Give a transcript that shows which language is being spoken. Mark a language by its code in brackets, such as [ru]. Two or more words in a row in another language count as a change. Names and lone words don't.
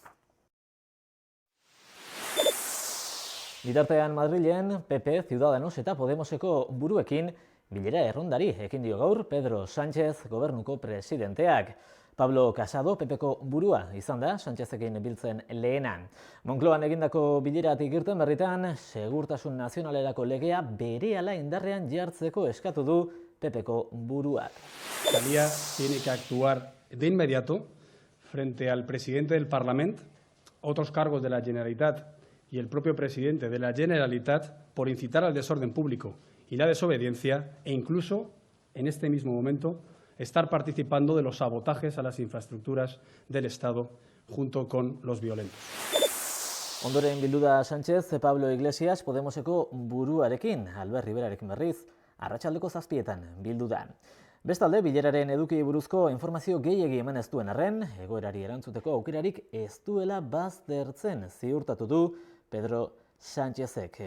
[eu] Bitartean Madrilen, PP, Ciudadanos eta Podemoseko buruekin bilera errondari ekin dio gaur Pedro Sánchez gobernuko presidenteak. Pablo Casado, PPko burua izan da, Sánchezekin biltzen lehena. Moncloan egindako bileratik irten berritan, segurtasun nazionalerako legea berehala indarrean jartzeko eskatu du PPko buruak. [es] Italia tiene que actuar de inmediato frente al presidente del Parlamento, otros cargos de la Generalitat y el propio presidente de la Generalitat por incitar al desorden público y la desobediencia e incluso, en este mismo momento, estar participando de los sabotajes a las infraestructuras del Estado junto con los violentos. [eu] Ondoren bildu da Sánchez, Pablo Iglesias Podemoseko buruarekin, Albert Riverarekin berriz, arratsaldeko 7etan bildu da. Bestalde, bileraren eduki buruzko informazio gehiegi eman ez duen arren, egoerari erantzuteko aukerarik ez duela baztertzen ziurtatu du Pedro Sánchezek.